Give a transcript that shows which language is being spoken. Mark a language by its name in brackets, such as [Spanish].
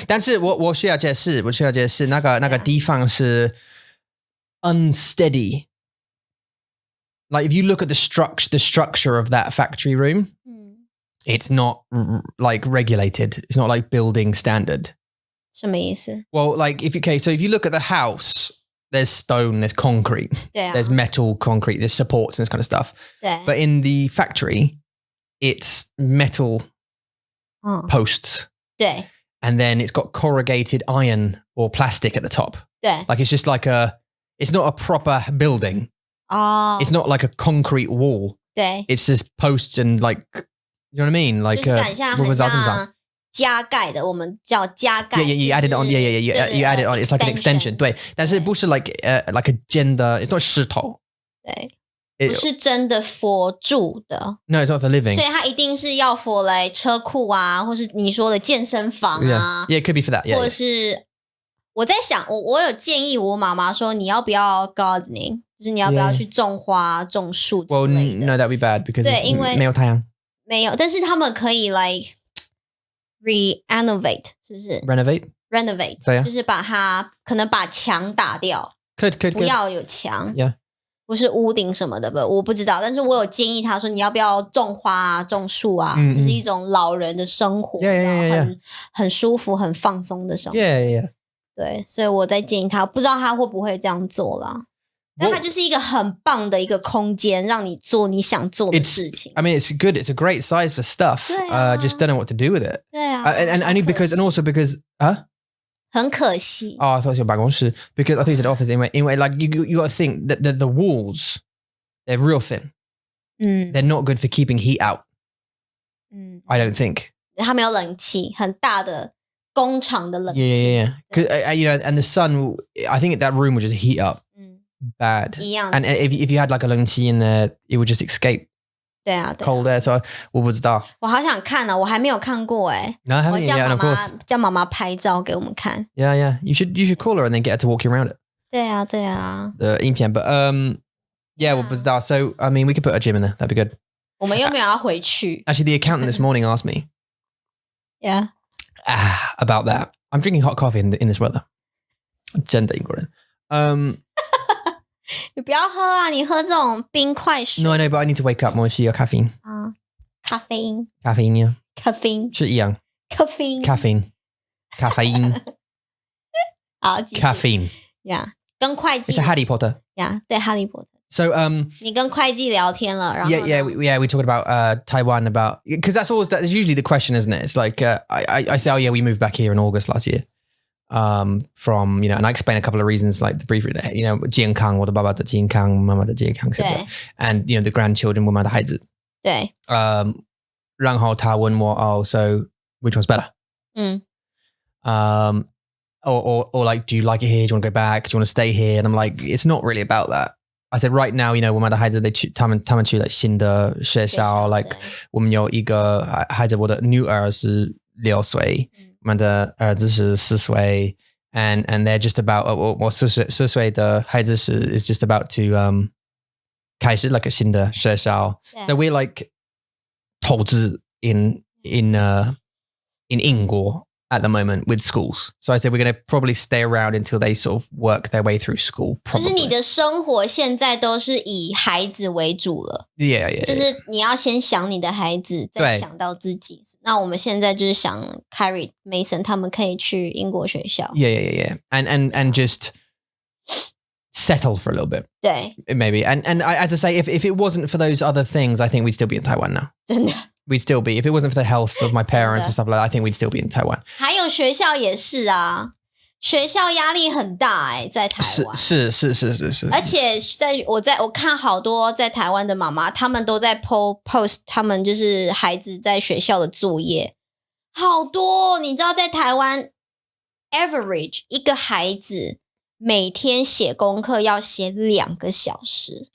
[Chinese] 但是我需要解释那个地方是 unsteady. [English] Like if you look at the structure of that factory room, it's not like regulated. It's not like building standard. [Chinese] 什么意思 [English] Well, like so if you look at the house, there's stone, there's concrete, [Chinese] 对啊 [English] there's metal, concrete, there's supports and this kind of stuff. [Chinese] 对 [English] But in the factory, it's metal posts. [Chinese] 对 [English] And then it's got corrugated iron or plastic at the top. [Chinese] 对 [English] Like it's just like it's not a proper building. [Chinese] 哦 [English] It's not like a concrete wall. [Chinese] 对 [English] It's just posts and like You know what I mean? Like [Chinese] 就是感像很像加盖的，我们叫加盖。 [English] Yeah, you add it on. Yeah. You add it on. It's like an extension. [Chinese] 对，但是不是 [English] like a gender. It's not 石头。 [Chinese] 对，不是真的 for 住的。 [English] No, it's not for living. [Chinese] 所以它一定是要 for 来车库啊，或是你说的健身房啊。 [English] Yeah, it could be for that. [Chinese] 或者是我在想，我有建议我妈妈说，你要不要 gardening， 就是你要不要去种花、种树之类的。 [English] Well, no, that'd be bad because [Chinese] 对，因为没有太阳。没有，但是他们可以 like renovate， 是不是 ？renovate，对啊，就是把它可能把墙打掉，不要有墙。 [English] Yeah， [Chinese] 不是屋顶什么的吧？我不知道，但是我有建议他说，你要不要种花啊、种树啊？这是一种老人的生活，很舒服、很放松的生活。 [English] Yeah. [Chinese] 对，所以我在建议他，不知道他会不会这样做啦。但它就是一个很棒的一个空间，让你做你想做的事情。 [English] I mean, it's good. It's a great size for stuff. Just don't know what to do with it. [Chinese] 对啊 [English] and also because [Chinese] 很可惜。 [English] Oh, I thought it was 办公室 because I thought you said office. Anyway, like you got to think that the walls, they're real thin. They're not good for keeping heat out. I don't think. [Chinese] 它没有冷气，很大的工厂的冷气。 [English] Yeah. Because and the sun, I think that room would just heat up. Bad. And if you had like a 冷气 in there, it would just escape. [Chinese] 对啊 [English] cold air. So [Chinese] 我不知道。我好想看啊，我还没有看过哎。 [English] No, I haven't yet. Of course. [Chinese] 叫妈妈拍照给我们看。 [English] Yeah. You should call her and then get her to walk you around it. [Chinese] 对啊。影片 [English] but yeah, [Chinese] 我不知道. [English] So I mean, we could put a gym in there. That'd be good. [Chinese] 我们又没有要回去。 [English] Actually, the accountant this morning asked me. Yeah. About that. I'm drinking hot coffee in this weather. [Chinese] 真的英国人。你不要喝啊！你喝这种冰块水。 [English] No, I know, but I need to wake up. [Chinese] 我需要 caffeine. 咖啡因。 [English] Caffeine, yeah. Caffeine [Chinese] 是一样。 [English] Caffeine. Caffeine. [Chinese] 好 [English] Caffeine. [Chinese] Yeah. 跟会计。 [English] It's a Harry Potter. [Chinese] Yeah, 对，哈利波特。 [English] So [Chinese] 你跟会计聊天了，然后 [English] yeah, we talked about Taiwan about because that's usually the question, isn't it? It's like I say, oh yeah, we moved back here in August last year. From and I explain a couple of reasons, like the brief, [Chinese] 健康，我的爸爸的健康，妈妈的健康， [English] and the grandchildren [Chinese] 我们的孩子。对。然后他问我 [English] so which one's better? Or like, do you like it here? Do you want to go back? Do you want to stay here? And I'm like, it's not really about that. I said right now, [Chinese] 我们的孩子他们去了新的学校 like 我们有一个孩子，我的女儿是6岁。我们的儿子是4岁 [English] and they're just about [Chinese] 我4岁的孩子 [English] is just about to 开始 like [Chinese] 一个新的学校 [English] so we're like 投资 in 英国 at the moment with schools. So I said we're going to probably stay around until they sort of work their way through school. [Chinese] 就是你的生活现在都是以孩子为主了。 [English] Yeah. [Chinese] 就是你要先想你的孩子，再想到自己。那我们现在就是想 Carrie Mason 他们可以去英国学校。 [English] Yeah. And just settle for a little bit. [Chinese] 对。 [English] Maybe. And as I say, if it wasn't for those other things, I think we'd still be in Taiwan now. [Chinese] 真的。 [English] We'd still be. If it wasn't for the health of my parents and stuff like that, I think we'd still be in Taiwan. [Chinese] 还有学校也是啊，学校压力很大在台湾。是。而且我看好多在台湾的妈妈，他们都在 post 他们就是孩子在学校的作业，好多。你知道在台湾 average 一个孩子每天写功课要写2个小时。